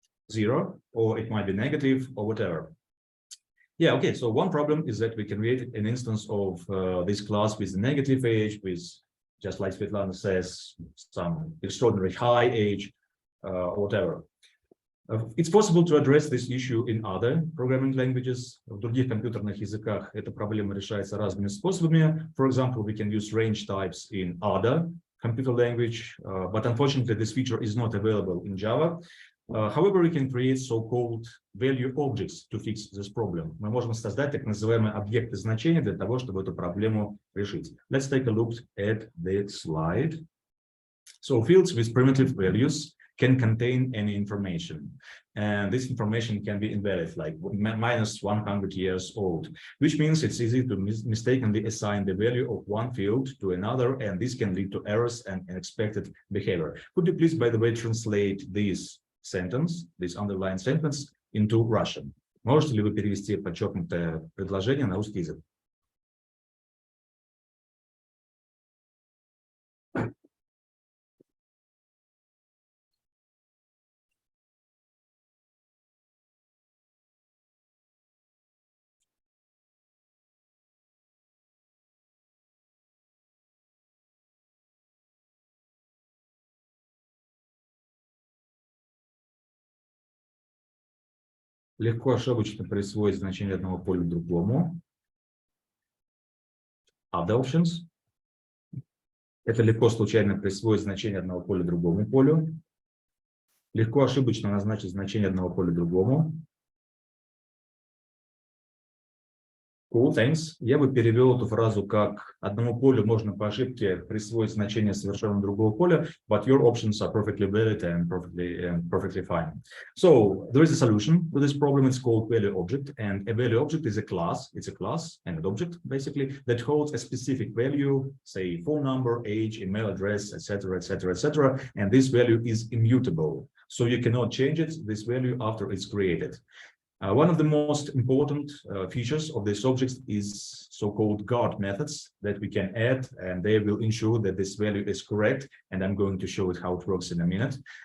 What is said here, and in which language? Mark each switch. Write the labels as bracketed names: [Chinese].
[English] Zero, or it might be negative, or whatever. Yeah, okay, so one problem is that we can create an instance of this class with a negative age, with, just like Svetlana says, some extraordinary high age, or whatever. It's possible to address this issue in other programming languages. [Russian] В других компьютерных языках эта проблема решается разными способами. [English] For example, we can use range types in other computer language, but unfortunately this feature is not available in Java. However, we can create so-called value objects to fix this problem. [Russian] Мы можем создать так называемые объекты значения для того, чтобы эту проблему решить. [English] Let's take a look at the slide. So fields with primitive values can contain any information, and this information can be invalid, like minus 100 years old, which means it's easy to mistakenly assign the value of one field to another, and this can lead to errors and unexpected behavior. Could you please, by the way, translate this sentence, this underlined sentence, into Russian? [Russian] Можете ли вы перевести подчеркнутое предложение на русский язык? Легко ошибочно присвоить значение одного поля другому. [English] Other options. [Russian] Это легко случайно присвоить значение одного поля другому полю. Легко ошибочно назначить значение одного поля другому. [English] Cool, thanks. [Russian] Я бы перевел эту фразу как одному полю можно по ошибке присвоить значение совершенно другого поля, [English] but your options are perfectly valid and perfectly fine. So there is a solution to this problem. It's called value object, and a value object is a class. It's a class and an object basically that holds a specific value, say phone number, age, email address, etc., etc., etc., and this value is immutable. So you cannot change it, this value, after it's created. One of the most important features of this object is so-called guard methods that we can add, and they will ensure that this value is correct, and I'm going to show it how it works in a minute.